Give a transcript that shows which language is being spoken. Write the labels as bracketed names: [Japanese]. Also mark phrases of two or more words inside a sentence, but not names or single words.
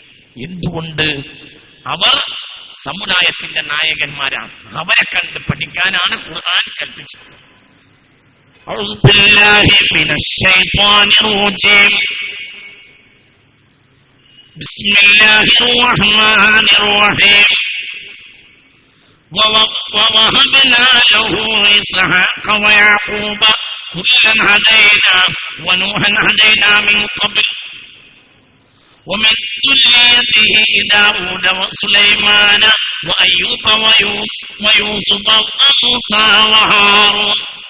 [Malayalam] എന്തുകൊണ്ട്? അവർ സമുദായത്തിന്റെ നായകന്മാരാണ്. അവരെ കണ്ട് പഠിക്കാനാണ് ഖുർആൻ കൽപ്പിച്ചത്. [Arabic] أعوذ بالله من الشيطان الرجيم. بسم الله الرحمن الرحيم. ووهبنا له إسحاق ويعقوب كلا هدينا ونوحا هدينا من قبل ومن ذريته داود وسليمان وأيوب ويوسف وموسى وهارون